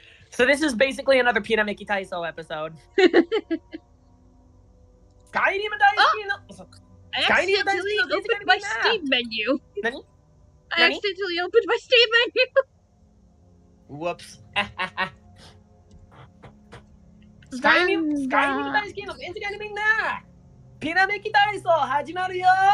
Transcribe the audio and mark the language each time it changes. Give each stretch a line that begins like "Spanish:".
English: So this is basically another Ameniki Taiso episode.
Japanese: Skyrim 大好きの。
English: I accidentally opened my Steam menu.
Japanese: 何？
English: I accidentally opened my Steam menu. Whoops.
Japanese: Skyrim 大好きの全世界のみんな。 Ameniki Taiso 始まるよ。